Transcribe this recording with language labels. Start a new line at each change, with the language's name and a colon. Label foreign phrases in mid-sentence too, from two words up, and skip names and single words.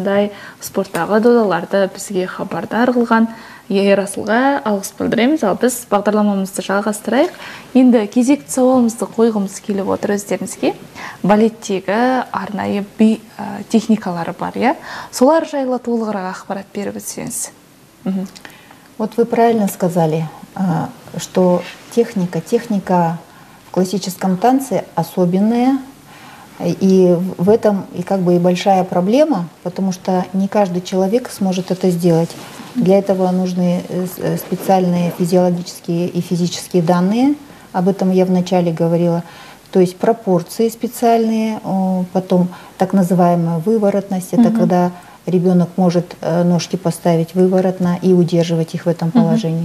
Kazakh: Осындай спорттағы додаларды бізге хабардар қылған Ерасылға алғыс білдіреміз. Ал біз бағдарламамызды жалғастырайық. Енді кезекті сауалымызды қойғымыз келіп отыр өздеріңізге. Балеттегі арнайы би техникалары бар, иә? Солар жайлы толығырақ ақпарат беріп өтсеңіз.
Russian: Вот вы правильно сказали, что техника в классическом танце особенная, и в этом и как бы и большая проблема, потому что не каждый человек сможет это сделать. Для этого нужны специальные физиологические и физические данные, об этом я вначале говорила, то есть пропорции специальные, потом так называемая выворотность, это когда ребенок может ножки поставить выворотно и удерживать их в этом положении.